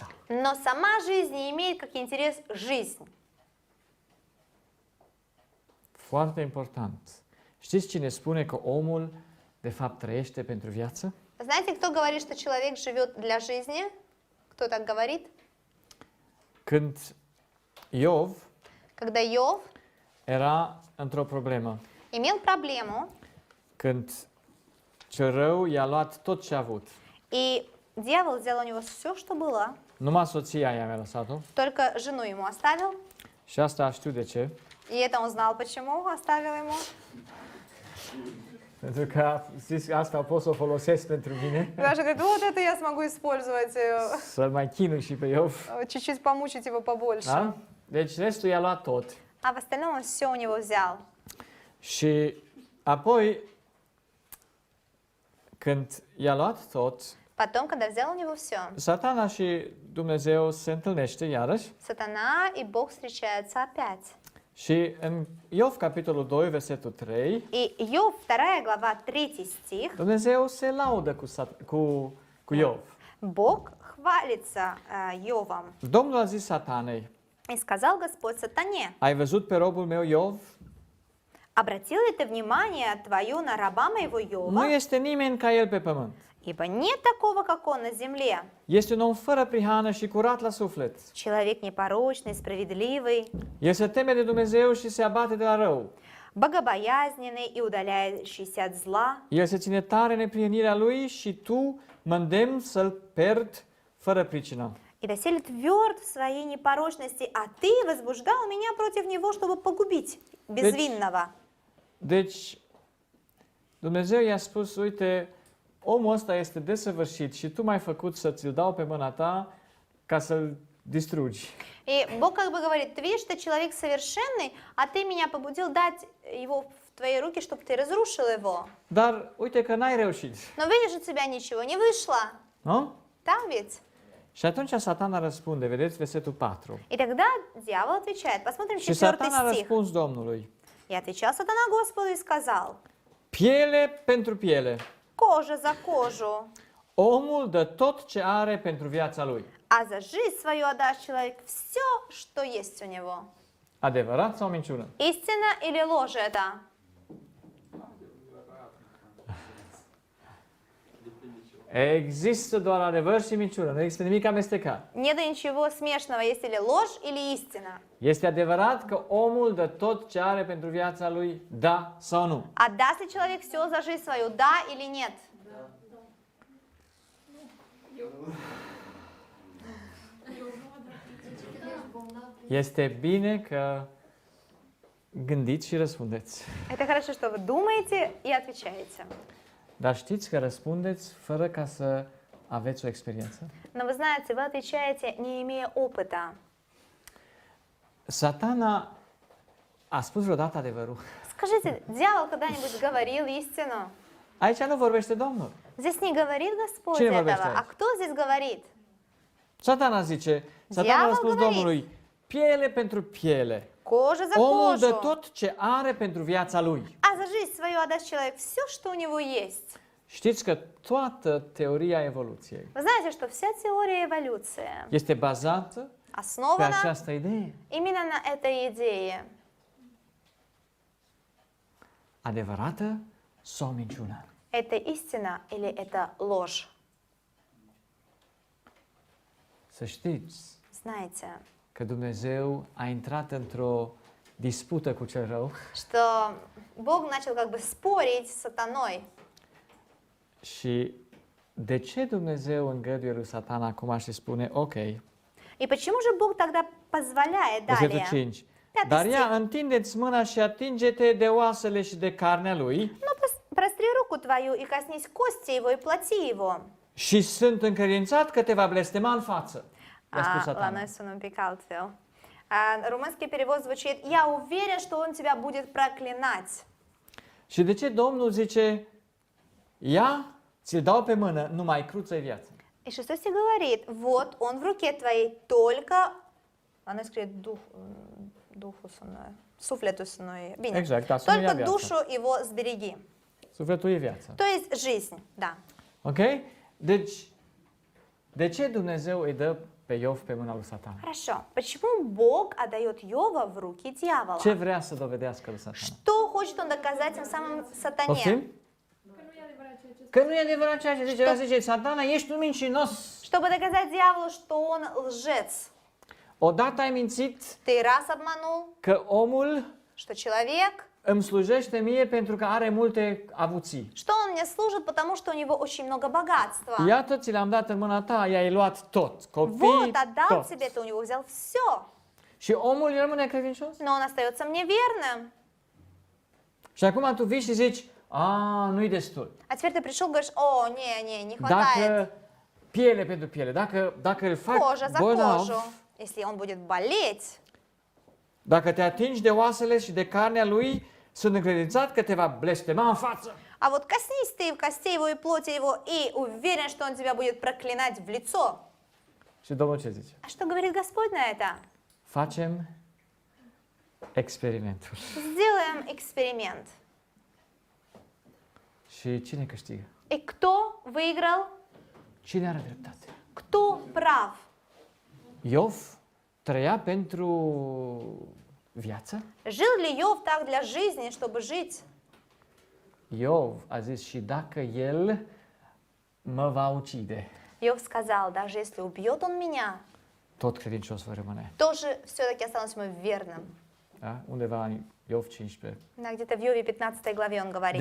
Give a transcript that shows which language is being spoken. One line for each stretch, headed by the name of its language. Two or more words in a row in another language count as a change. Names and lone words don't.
Russian: Но сама жизнь не имеет как интерес жизнь.
Romanian: Foarte important. Știți cine spune că omul de fapt trăiește pentru viață?
Russian: Знаете, кто говорит, что человек живет для жизни? Кто так говорит?
Romanian: Când Iov
Russian: Когда Иов
Romanian: era într-o problemă,
Russian: имел проблему,
Romanian: când cel rău i-a luat tot ce a avut.
Russian: и дьявол взял у него все, что было,
Romanian: Numai soția i-a lăsat-o
Russian: только жену ему оставил.
Romanian: și asta știu de ce.
Russian: И это он знал, почему оставил ему.
Romanian: Pentru că a zis asta pot să o folosesc pentru mine,
Russian: Даша говорит, вот это я смогу использовать,
Romanian: să-l mai chinui și pe Iov.
Russian: чуть-чуть помучить его побольше.
Romanian: Da? Deci restul i-a luat tot.
Russian: А в остальном он все у него взял.
Romanian: Și apoi, când i-a luat tot,
Russian: Потом, когда взял у него все,
Romanian: Satana și Dumnezeu se întâlnește iarăși.
Russian: сатана и Бог встречаются опять.
Romanian: Și în Iov, capitolul 2, versetul 3,
Russian: И Иов, 2 глава, 3 стих,
Romanian: Dumnezeu se laudă cu Iov.
Russian: Бог хвалится Иовом.
Romanian: Domnul a zis Satanei,
Russian: И сказал Господь сатане:
Romanian: ai văzut pe robul meu Iov?
Russian: обратил ли ты внимание твое на раба моего
Romanian: Nu
Russian: Иова?
Romanian: este nimeni ca el pe pământ.
Russian: Ибо нет такого, как он на земле.
Romanian: Este un om fără prihană și curat la suflet.
Russian: Человек непорочный, справедливый,
Romanian: El se teme de Dumnezeu și se abate de la rău.
Russian: богобоязненный и удаляющийся от зла.
Romanian: El se ține tare în neprihănirea lui și tu mă îndemn să-l perd fără pricină.
Russian: И доселе тверд в своей непорочности, а ты возбуждал меня против него, чтобы погубить безвинного.
Romanian: Deci, Dumnezeu i-a spus, uite, omul ăsta este desăvârșit și tu m-ai făcut să ți-l dau pe mâna ta ca să-l distrugi.
Russian: И Бог как бы говорит: ты видишь, что человек совершенный, а ты меня побудил дать его в твои руки, чтобы ты разрушил его.
Romanian: Dar uite că n-ai reușit,
Russian: Но видишь, у тебя ничего не вышло.
Romanian: nu?
Russian: Да, ведь?
Romanian: Și atunci Satana răspunde, vedeți versetul 4.
Russian: И тогда дьявол отвечает. Посмотрим
Romanian: Și 4 Satana a
Russian: стих.
Romanian: răspuns Domnului,
Russian: И отвечал сатана Господу и сказал:
Romanian: piele pentru piele,
Russian: кожа за кожу,
Romanian: omul dă tot ce are pentru viața lui.
Russian: а за жизнь свою отдаст человек все, что есть у него.
Romanian: Adevărat sau minciună?
Russian: Истина или ложь это?
Romanian: Există doar adevăr și minciună, nu există nimic amestecat.
Russian: Нет ничего смешного, есть или ложь, или истина.
Romanian: Este adevărat că omul dă tot ce are pentru viața lui, da sau nu?
Russian: Отдаст ли человек все за жизнь свою, да или нет?
Romanian: Este bine că gândiți și răspundeți.
Russian: Это хорошо, что вы думаете и отвечаете.
Romanian: Dar știți că răspundeți fără ca să aveți o experiență?
Russian: Но вы знаете, вы отвечаете, не имея опыта.
Romanian: Satana a spus vreodată adevărul.
Russian: Скажите, дьявол когда-нибудь говорил истину?
Romanian: Aici nu vorbește Domnul.
Russian: Здесь не говорит Господь
Romanian: Cine
Russian: этого.
Romanian: vorbește
Russian: А
Romanian: aici?
Russian: кто здесь говорит?
Romanian: Satana zice, Satana a Diavolul spus
Russian: говорит.
Romanian: Domnului, piele pentru piele.
Russian: Кожа за
Romanian: Omul dă
Russian: кожу.
Romanian: tot ce are pentru viața lui.
Russian: А за жизнь свою отдаст человек все, что у него есть.
Romanian: Știți că toată teoria evoluției
Russian: Вы знаете, что вся теория эволюции
Romanian: este bazată pe
Russian: основана
Romanian: această idee.
Russian: именно на этой идее.
Romanian: Adevărată sau minciună?
Russian: Это истина или это ложь?
Romanian: Să știți
Russian: Знаете,
Romanian: că Dumnezeu a intrat într-o dispută cu cel rău
Russian: что Бог начал как бы спорить с сатаной.
Romanian: și de ce Dumnezeu îngăduie lui Satana acum și spune, ok,
Russian: И почему же Бог тогда позволяет
Romanian: versetul
Russian: далее?
Romanian: 5,
Russian: Пятый
Romanian: dar ia
Russian: стих.
Romanian: întindeți mâna și atinge-te de oasele și de carnea lui
Russian: Ну, простри руку твою и коснись кости его и плоти его.
Romanian: și sunt încredințat că te va blestema în față. I-a spus
Russian: Ладно,
Romanian: Satana. я un pic altfel.
Russian: Румынский перевод звучит: «Я уверен, что он тебя будет проклинать».
Romanian: Și de ce Domnul zice, ia, ți-l dau pe mână, numai cruță-i viața.
Russian: И 6 стих говорит: «Вот он в руке твоей, только...» Оно скорее
Romanian: duhu sună, sufletu sună. Bine. Exact, da, sună ia
Russian: Только
Romanian: viața.
Russian: душу его сбереги.
Romanian: Sufletul e viața.
Russian: То есть жизнь, да.
Romanian: Ok? Deci, de ce Dumnezeu îi dă pe Iov pe mâna lui Satan?
Russian: Хорошо. Почему Бог отдает Иова в руки дьявола?
Romanian: Ce vrea să dovedească lui Satan?
Russian: Что хочет он доказать тем самым сатане?
Romanian: Poftim? Că nu e adevărat ceea ce zice. El zice, Satana, ești un mincinos.
Russian: Чтобы доказать дьяволу, что он лжец.
Romanian: Odată ai mințit
Russian: Ты раз обманул,
Romanian: că omul
Russian: что человек,
Romanian: îmi slujește mie pentru că are multe avuții.
Russian: что он мне служит, потому что у него очень много богатства.
Romanian: Iată, ți l-am dat în mâna ta, i-ai luat tot. Copii,
Russian: Вот, отдал
Romanian: tot.
Russian: тебе, ты у него взял все.
Romanian: Și omul rămâne credincios?
Russian: Но он остается мне верным.
Romanian: Și acum tu vii și zici, nu-i destul.
Russian: А теперь ты пришел и говоришь: о, не хватает.
Romanian: Dacă piele pentru piele, dacă îl fac
Russian: Кожа за
Romanian: bolnav,
Russian: кожу. Если он будет болеть,
Romanian: dacă te atingi de oasele și de carnea lui, sunt încredințat că te va blestema în față.
Russian: а вот коснись ты костей его и плоти его, и уверен, что он тебя будет проклинать в лицо.
Romanian: Și Domnul ce zice?
Russian: А что говорит Господь на это?
Romanian: Facem experimentul.
Russian: Сделаем эксперимент.
Romanian: Și cine câștigă?
Russian: И кто выиграл?
Romanian: Cine are dreptate?
Russian: Кто прав?
Romanian: Iov trăia pentru viață?
Russian: Жил ли Иов так для жизни, чтобы жить?
Romanian: Iov a zis și dacă el mă va ucide,
Russian: Иов сказал, даже если убьет он меня,
Romanian: tot credincios voi rămâne.
Russian: тоже все-таки останусь ему верным.
Romanian: Da? Undeva în Iov 15.
Russian: Да, где-то в Иове 15 главе он говорит.